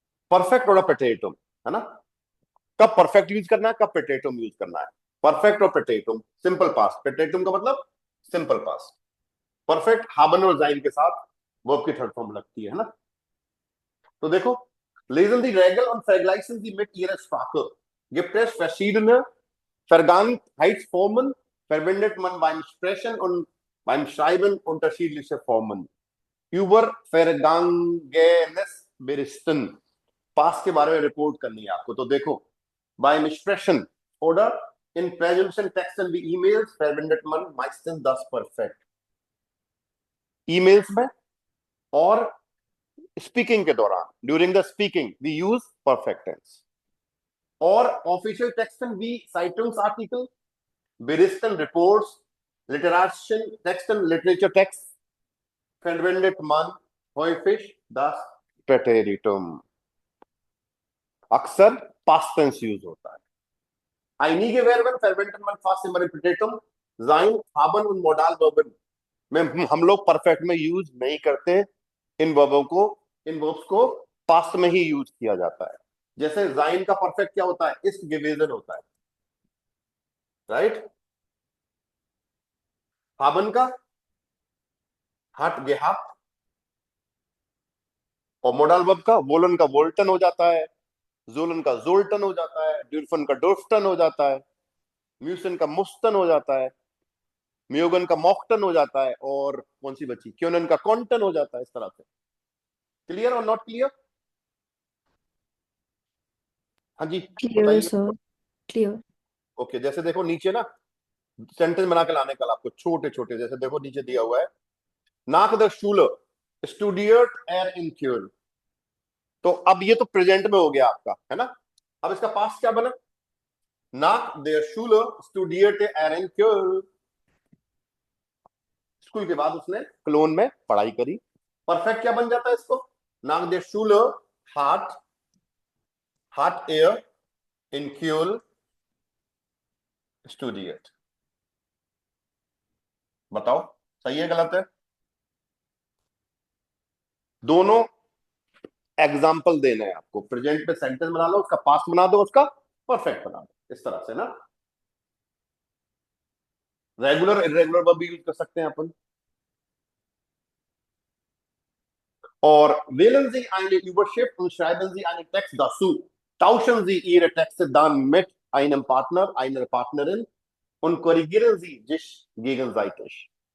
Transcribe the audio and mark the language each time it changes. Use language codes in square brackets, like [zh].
[hi] Perfect और पेटेटुम, है ना. कब परफेक्ट यूज करना है, कब पेटेटुम यूज करना है. परफेक्ट और पेटेटुम सिंपल पास्ट. पेटेटुम का मतलब सिंपल पास्ट. परफेक्ट हाबन और जाइन के साथ वर्ब की थर्ड फॉर्म लगती है ना. तो देखो, [de] lesen die Regeln und vergleichen sie mit ihrer Sprache. Gibt es verschiedene Vergangenheitsformen, verwendet man beim Sprechen und beim Schreiben unterschiedliche Formen. Über Vergangenes berichten. [hi] Past के बारे में रिपोर्ट करनी है आपको. तो देखो, [de] beim Sprechen oder in Präsenten Texten wie E-Mails verwendet man meistens das Perfekt. [hi] Emails में और स्पीकिंग के दौरान, [en] During the speaking we use perfect tense. [de] और ऑफिशियल टेक्स्ट वी साइटम्स आर्टिकल, Berichten, Reports, Literation, Texten, Literature Text verwendet man häufig das Präteritum. [hi] अक्सर past tense use होता है. [de] Einige Verben verwendet man fast immer im Präteritum. Sein, haben und Modalverben [hi] में हम लोग perfect में use नहीं करते. इन वर्बों को, इन वर्ब्स को पास्ट में ही यूज किया जाता है. जैसे जाइन का परफेक्ट क्या होता है, इस gewesen होता है. राइट. haben का [de] hat gehabt, [hi] और मोडल वर्ब का वोलन का वोल्टन हो जाता है, जोलन का जोल्टन हो जाता है, ड्यूरफन का डोर्फटन हो जाता है, म्यूसन का मुस्तन हो जाता है, म्योगन का मॉक्टन हो जाता है, और कौन सी बची, क्योनन का कॉन्टन हो जाता है. इस तरह से. क्लियर और नॉट क्लियर? हाँ जी [en] Clear, [hi] बताइए. [en] sir. Clear. [hi] ओके, जैसे देखो नीचे ना सेंटेंस बना के लाने कल आपको छोटे छोटे. जैसे देखो नीचे दिया हुआ है, नाक द शूल स्टूडियट एर इन क्यूर. तो अब ये तो प्रेजेंट में हो गया आपका, है ना. अब इसका पास्ट क्या बना? [de] nach der Schule studierte er in Köln. [hi] School के बाद उसने क्लोन में पढ़ाई करी। परफेक्ट क्या बन जाता है इसको? [de] nach der Schule hat er in Köln studiert. [hi] बताओ सही है गलत है? दोनों एग्जाम्पल देने हैं आपको। प्रेजेंट पे सेंटेंस बना लो, उसका पास्ट बना दो, उसका परफेक्ट बना दो, इस तरह से ना। रेगुलर इरेगुलर वर्ब भी यूज कर सकते हैं अपन। [de] और wählen Sie eine Überschrift und schreiben Sie einen Text dazu. Tauschen Sie Ihre Texte dann mit einem Partner, einer Partnerin und korrigieren Sie sich gegenseitig.